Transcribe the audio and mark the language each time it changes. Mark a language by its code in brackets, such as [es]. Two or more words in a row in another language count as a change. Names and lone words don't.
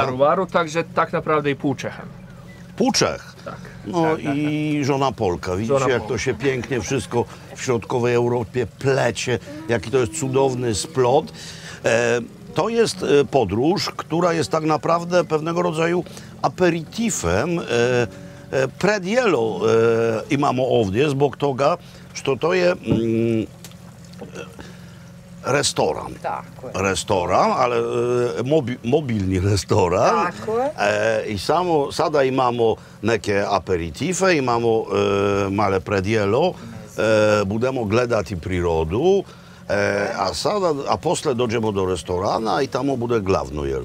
[pl] Daruwaru, także tak naprawdę i pół Czechem. Półczech. Tak. No i żona Polka. Widzicie, Żona jak Polka. to się pięknie wszystko w środkowej Europie plecie, jaki to jest cudowny splot. To jest podróż, która jest tak naprawdę pewnego rodzaju aperitifem [hr] pred jelo imamo ovdje zbog toga što to je restoran. Tako je. [pl] Restoran, ale mobilni restoran. [hr] Tako je. I samo sada imamo neke aperitife, imamo male predjelo, budemo gledati prirodu, a posle dođemo do restorana i tamo bude glavno jelo.